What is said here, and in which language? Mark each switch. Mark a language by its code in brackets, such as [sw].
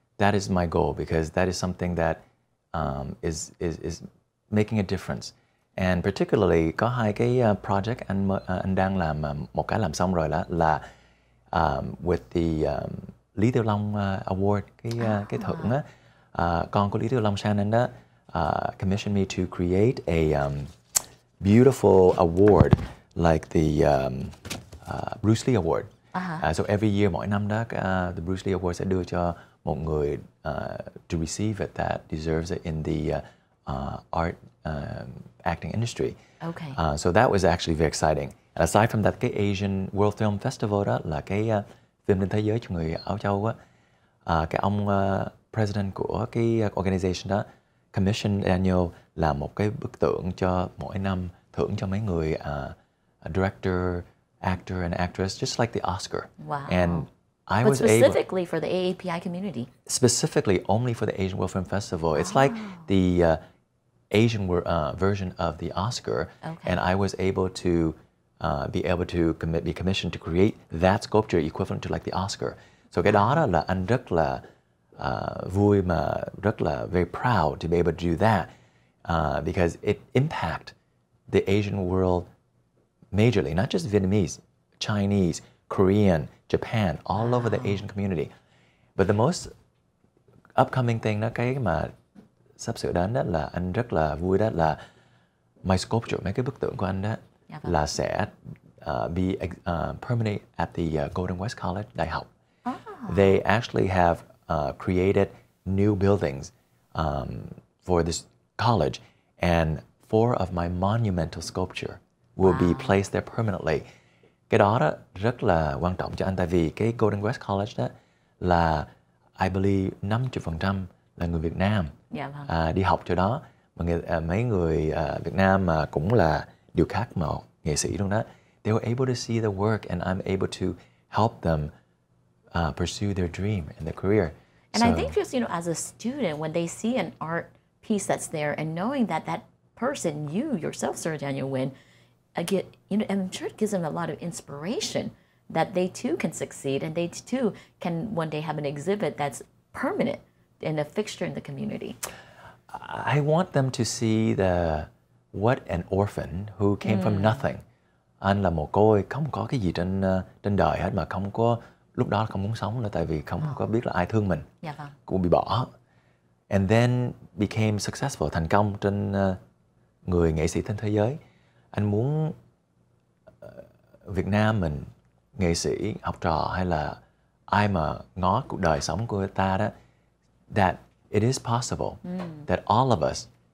[en] That is my goal because that is something that is making a difference. And particularly [vi] có hai cái project anh đang làm, một cái làm xong rồi là [en] with the Lý Tiểu Long Award, [vi] cái thưởng á, con của Lý Tiểu Long Shannon đó [en] commissioned me to create a beautiful award like the Bruce Lee Award. So every year, [vi] mỗi năm đó [en] the Bruce Lee Award [vi] sẽ đưa cho một người [en] to receive it that deserves it in the art acting industry. Okay. So that was actually very exciting. And aside from that, [vi] cái Asian World Film Festival đó là cái phim lên thế giới cho người Áo Châu á. Cái ông president của cái organization đó commission Daniel làm một cái bức tượng cho mỗi năm, thưởng cho mấy người [en] director, actor and actress, just like the Oscar. Wow. And I But was specifically for the AAPI community. Specifically only for the Asian World Film Festival. It's like the Asian version of the Oscar. Okay. And I was able to be commissioned to create that sculpture equivalent to like the Oscar. So [vi] cái đó là anh rất là [en] vui mà rất là very proud to be able to do that because it impact the Asian world majorly, not just Vietnamese, Chinese, Korean, Japan, all over the Asian community. But the most upcoming thing [vi] đó, cái mà sắp sửa đến đó là anh rất là vui đó là [en] my sculpture, [vi] mấy cái bức tượng của anh đó là sẽ [en] be permanent at the Golden West College, [vi] đại học. [en] They actually have created new buildings for this college, and 4 of my monumental sculpture will be placed there permanently. [vi] Cái đó rất là quan trọng cho anh, tại vì cái Golden West College đó là [en] I believe 50% [vi] là người Việt Nam đi học chỗ đó. Mà mấy người Việt Nam mà cũng là điều khác mà nghệ sĩ luôn đó. [en] They were able to see the work and I'm able to help them pursue their dream and their career. And I think just, as a student, when they see an art piece that's there and knowing that that person, you yourself, Sir Daniel WINN, I'm sure it gives them a lot of inspiration that they too can succeed and they too can one day have an exhibit that's permanent and a fixture in the community. I want them to see what an orphan who came from nothing. [vi] Anh là mồ côi, không có cái gì trên đời hết mà không có, lúc đó không muốn sống nữa tại vì không có biết là ai thương mình. Cũng bị bỏ. [en] And then became successful, [vi] thành công trên người nghệ sĩ trên thế giới. Anh muốn Việt Nam mình, nghệ sĩ, học trò hay là ai mà ngó cuộc đời sống của ta đó, [en] that it is possible that all of us